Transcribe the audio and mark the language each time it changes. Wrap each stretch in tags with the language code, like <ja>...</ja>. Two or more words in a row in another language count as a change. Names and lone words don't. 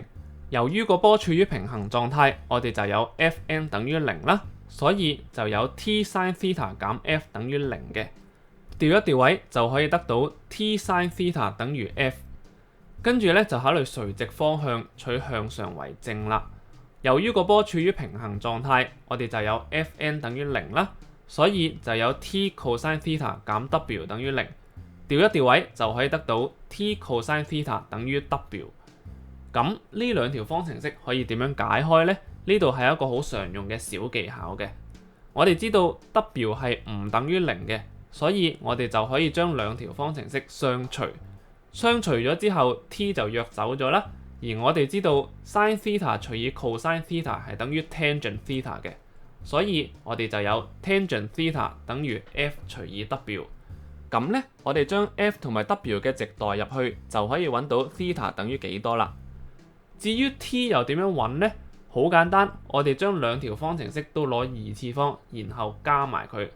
<yue>由於個波處於平衡狀態，我哋就有 Fn 等於0啦，所以就有 t</yue> <en>sin theta</en> <yue>減 F 等於0嘅。調一調位就可以得到 t</yue> <en>sin theta</en> <yue>等於 F。跟住咧就考慮垂直方向取向上為正啦。由於個波處於平衡狀態，我哋就有 Fn 等於0啦，所以就有 t</yue> <en>cosine theta</en> <yue>減 W 等於0。調一調位就可以得到 t</yue> <en>cosine theta</en> <yue>等於 W。咁呢兩條方程式可以點樣解開呢？呢度係一個好常用嘅小技巧嘅。我哋知道 W 係唔等於0嘅，所以我哋就可以將兩條方程式相除。相除咗之後 t 就約走咗啦。而我哋知道</yue> <en>sin theta</en> <yue>除以</yue> <en>cosine theta</en> <yue>係等於</yue> <en>tangent theta</en> <yue>嘅，所以我哋就有</yue> <en>tangent theta</en> <yue>等於 F 除以 W。咁呢，我哋將 F 同埋 W 嘅值代入去，就可以揾到 theta 等於幾多啦。至於 t 又點樣揾呢？好簡單，我哋將兩條方程式都攞二次方，然後加埋佢。</yue>